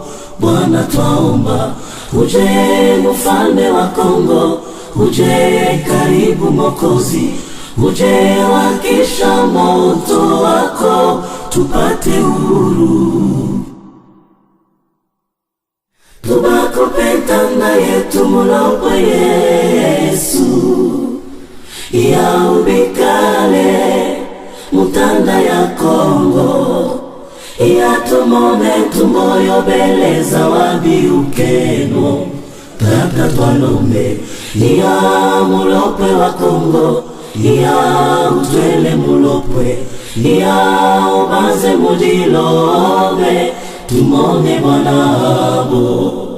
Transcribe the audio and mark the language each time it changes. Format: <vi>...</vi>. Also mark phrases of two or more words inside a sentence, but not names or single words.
<sw>Bwana twaomba, uje mfalme wa Kongo, uje karibu Mwokozi, uje wakisha moto wako, tupate uhuru.</sw> <lu>Tubakupenda yetu mulopo Yesu, ya ubikale mutanda ya Kongo, iya tumone tumoyo beleza wabiukeno tata twalombe iya mulopwe wa Kongo iya utwele mulopwe iya ubanze mudilobe tumone Bwanabo</lu>